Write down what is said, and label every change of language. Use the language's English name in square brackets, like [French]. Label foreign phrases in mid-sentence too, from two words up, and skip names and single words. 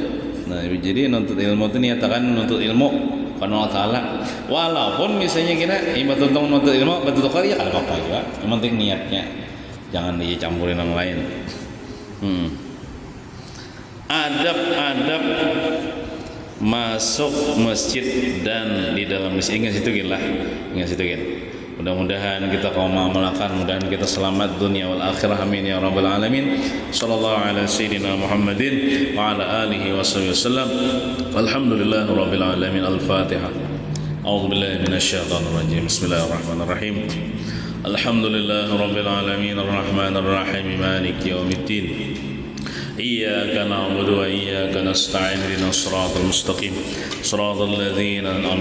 [Banjar] Nah jadi menuntut ilmu itu niatakan menuntut ilmu karena Allah Ta'ala walaupun misalnya kita ibadah tentang menuntut ilmu batu tukar ya kada apa-apa juga yang penting niatnya jangan dicampurin yang lain. Adab-adab masuk masjid dan di dalam masjid ingat situ gila mudah-mudahan kita kaum mengamalkan mudah-mudahan kita selamat [Arabic] الدنيا والآخرة آمين يا رب العالمين صلى الله على سيدنا محمد وعلى آله وصحبه وسلم والحمد لله رب العالمين الفاتحة أعوذ بالله من الشيطان الرجيم بسم الله الرحمن الرحيم الحمد لله رب العالمين الرحمن الرحيم مالك يوم الدين إياك نعبد وإياك نستعين اهدنا الصراط المستقيم صراط الذين أنعمت